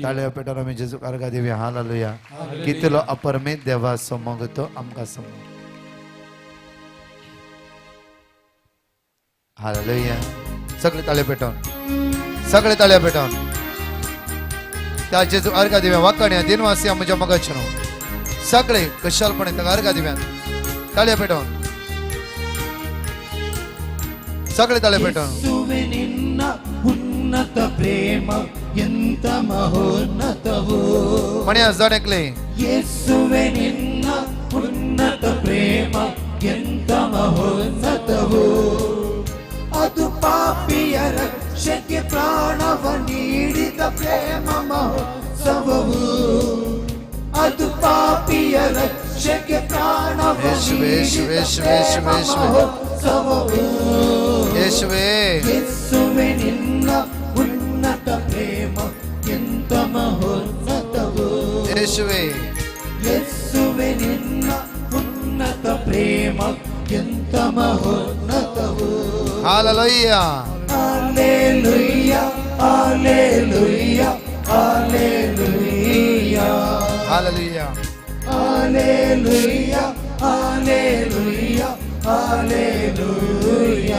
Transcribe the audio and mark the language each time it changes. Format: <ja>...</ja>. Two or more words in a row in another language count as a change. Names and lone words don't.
<kok>ताळयो पेटोवन आमी जेजूक अर्घा दिवया हालेलुया कितलो अपरमेत देवाचो मोग तो आमकां समोर हालेलुया सगळे ताळे पेटोवन सगळे ताळे पेटोवन त्या जेजूक अर्घा दिव्या वाकाण्या दिनवासी म्हज्या मोगाचे न्हू सगळे कशालपणे ताका अर्घा दिव्या ताळे पेटोवन सगळे ताळे पेटोवन</kok> <kn>ಯೇಸುವೆ ನಿನ್ನ ಉನ್ನತ ಪ್ರೇಮ ಎಂತ ಮಹೋನ್ನತವೋ</kn> <kok>म्हणया जण एकले</kok> <kn>ಯೇಸುವೆ ನಿನ್ನ ಉನ್ನತ ಪ್ರೇಮ ಎಂತ ಮಹೋನ್ನತವೋ ಅದು ಪಾಪಿಯ ರಕ್ಷೆಗೆ ಪ್ರಾಣವ ನೀಡಿದ ಪ್ರೇಮ ಮಹೋತ್ಸವವು ಅದು ಪಾಪಿಯ ರಕ್ಷೆಗೆ ಪ್ರಾಣವ ಯೇಸುವೆ, ಯೇಸುವೆ, ಯೇಸುವೆ, ಯೇಸುವೆ, ಯೇಸುವೆ. ಮಹೋತ್ಸವವು ಯೇಸುವೆ ಯೇಸುವೆ ನಿನ್ನ ಉನ್ನತ ಪ್ರೇಮ ಎಂತ ಮಹೋನ್ನತವೋ ಯೇಸುವೆ ಯೇಸುವೆ ನಿನ್ನ ಉನ್ನತ ಪ್ರೇಮ ಎಂತ ಮಹೋನ್ನತವೋ हालेलुया Hallelujah, hallelujah, hallelujah, हालेलुया hallelujah, hallelujah, hallelujah,</kn>